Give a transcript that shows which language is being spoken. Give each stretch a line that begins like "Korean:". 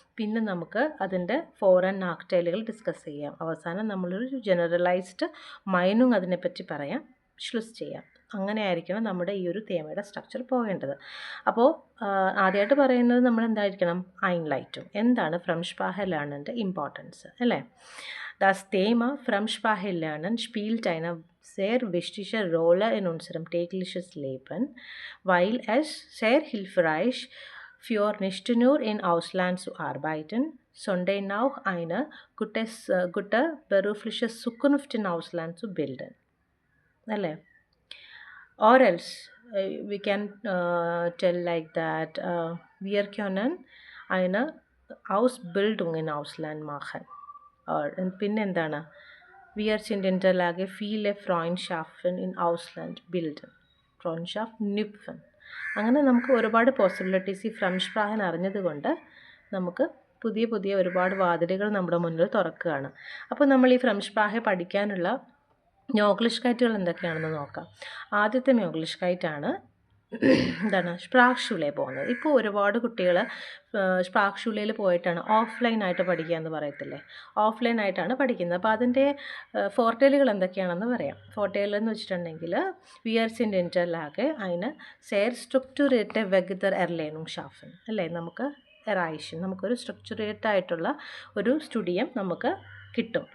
Malayalam: പിന്നെ നമുക്ക് അതിൻ്റെ ഫോറൻ നാക്ടൈലുകൾ ഡിസ്കസ് ചെയ്യാം. അവസാനം നമ്മളൊരു ജനറലൈസ്ഡ് മൈനുങ് അതിനെപ്പറ്റി പറയാം, ഷ്ലുസ് ചെയ്യാം. അങ്ങനെ ആയിരിക്കണം നമ്മുടെ ഈ ഒരു തേമയുടെ സ്ട്രക്ചർ പോകേണ്ടത്. അപ്പോൾ ആദ്യമായിട്ട് പറയുന്നത് നമ്മൾ എന്തായിരിക്കണം? ഐൻലൈറ്റും. എന്താണ് ഫ്രം സ്പ്രാഹെ ലേണൻ്റെ ഇമ്പോർട്ടൻസ് അല്ലേ?
German: Das Thema Fremdsprache lernen spielt eine sehr wichtige Rolle in unserem täglichen Leben, weil es sehr hilfreich für nicht nur im Ausland zu arbeiten, sondern auch eine gute berufliche Zukunft im Ausland zu bilden. Alle.
English: Or else we can tell like that
German: wir können eine Ausbildung in Ausland machen.
Malayalam: പിന്നെ എന്താണ്?
German: Wir sind in der Lage, viele Freundschaften in Ausland bilden. Freundschaft knüpfen.
Malayalam: അങ്ങനെ നമുക്ക് ഒരുപാട് possibilities ഈ from സ്പ്രാഹൻ അറിഞ്ഞതുകൊണ്ട് നമുക്ക് പുതിയ പുതിയ ഒരുപാട് വാതിലുകൾ നമ്മുടെ മുന്നിൽ തുറക്കുകയാണ്. അപ്പോൾ നമ്മൾ ഈ ഫ്രം സ്പ്രാഹെ പഠിക്കാനുള്ള മ്യോഗ്ലിഷ് കൈറ്റുകൾ എന്തൊക്കെയാണെന്ന് നോക്കാം. ആദ്യത്തെ മ്യോഗ്ലിഷ് കൈറ്റാണ് എന്താണ്? സ്പ്രാക്ഷൂലെ പോകുന്നത്. ഇപ്പോൾ ഒരുപാട് കുട്ടികൾ സ്പ്രാക്ഷൂലയിൽ പോയിട്ടാണ് ഓഫ്ലൈനായിട്ട് പഠിക്കുക എന്ന് പറയത്തില്ലേ? ഓഫ്ലൈനായിട്ടാണ് പഠിക്കുന്നത്. അപ്പോൾ അതിൻ്റെ ഫോർട്ടേലുകൾ എന്തൊക്കെയാണെന്ന് പറയാം. ഫോർട്ടേൽ എന്ന് വെച്ചിട്ടുണ്ടെങ്കിൽ
German: wir sind in der Lage, eine sehr strukturierte Wegener-Erlernung schaffen അല്ലേ?
Malayalam: നമുക്ക് എറൈഷൻ, നമുക്കൊരു സ്ട്രക്ചറേറ്റ് ആയിട്ടുള്ള ഒരു സ്റ്റുഡിയം നമുക്ക് കിട്ടും.